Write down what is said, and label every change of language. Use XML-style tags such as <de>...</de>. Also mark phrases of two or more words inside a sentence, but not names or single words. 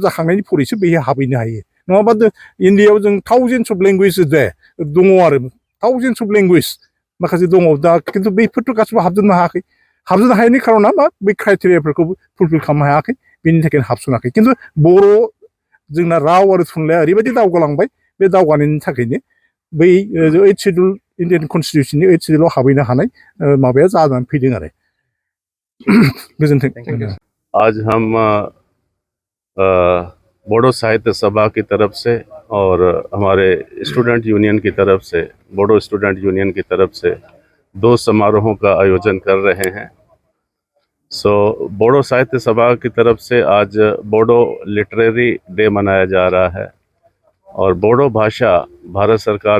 <brx>जाखांनायनि फरैसो बेहाय हाबहैनो हायो नङाबा इन्डियायाव जों</brx> <en>thousands of language</en> <brx>दङ आरो</brx> <en>thousands of language</en> <brx>माखासे दङ दा खिन्थु बैफोरथ' गासिबो हाबजोबनो हायैनि खार'ना मा बै क्राइटेरियाफोरखौ फुलफिल खालामनो हायाखै बेनि थाखायनो हाबसनाखै खिन्थु बर' जोंना राव आरो थुनलाइया ओरैबायदि दावगालांबाय बे दावगानायनि थाखायनो बै 8th शेड्युल</brx> <en>Indian constitutionनि</en> <brx>8th शेड्युलाव हाबहैनो हानाय माबाया जानानै फैदों आरो गोजोन्थों।</brx> <hi>आज हम बोडो साहित्य सभा की तरफ से और हमारे स्टूडेंट यूनियन की तरफ से, बोडो स्टूडेंट यूनियन की तरफ से 2 समारोहों का आयोजन कर रहे हैं। बोडो साहित्य सभा की तरफ से आज बोडो लिटरेरी डे मनाया जा रहा है और बोडो भाषा भारत सरकार</hi>